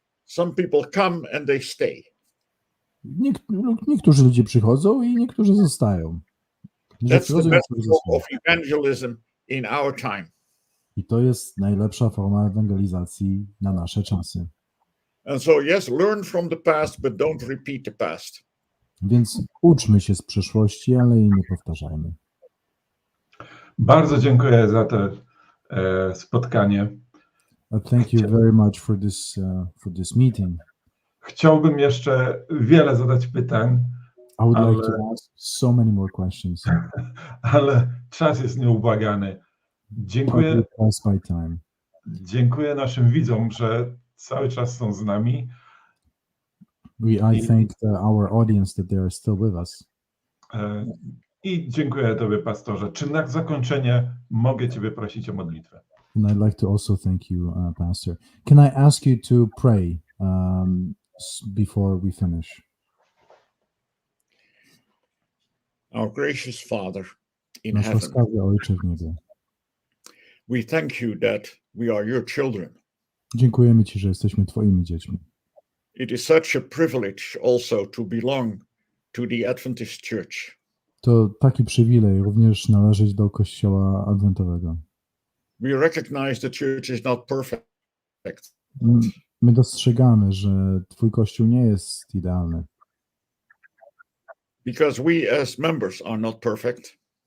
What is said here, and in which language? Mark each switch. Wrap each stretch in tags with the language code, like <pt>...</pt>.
<en>Some people come and they stay.</en> <pl>Niektórzy ludzie przychodzą i niektórzy zostają.</pl> <en>That's the best form of evangelism in our time.</en> <pl>I to jest najlepsza forma ewangelizacji na nasze czasy.</pl> <en>And so, yes, learn from the past, but don't repeat the past.</en> <pl>Więc uczmy się z przeszłości, ale jej nie powtarzajmy. Bardzo dziękuję za to spotkanie.</pl> <en>Thank you very much for this meeting.</en> <pl>Chciałbym jeszcze wiele zadać pytań,</pl> <en>I would like to ask so many more questions.</en> <pl>ale czas jest nieubłagany. Dziękuję. Dziękuję naszym widzom, że cały czas są z nami.</pl> <en>I thank our audience that they are still with us.</en> <pl>I dziękuję Tobie, pastorze. Czy na zakończenie mogę Ciebie prosić o modlitwę?</pl> <en>And I'd like to also thank you, Pastor. Can I ask you to pray before we finish? Our gracious Father in</en> <pl>Nasz</pl> <en>heaven,</en> <pl>łaskawy Ojcze w niebie.</pl> <en>we thank you that we are your children.</en> <pl>Dziękujemy Ci, że jesteśmy Twoimi dziećmi.</pl> <en>It is such a privilege also to belong to the Adventist Church.</en> <pl>To taki przywilej również należeć do Kościoła Adwentowego.</pl> <en>We recognize the church is not perfect.</en> <pl>My dostrzegamy, że Twój Kościół nie jest idealny,</pl> <en>Because we as members are not perfect.</en>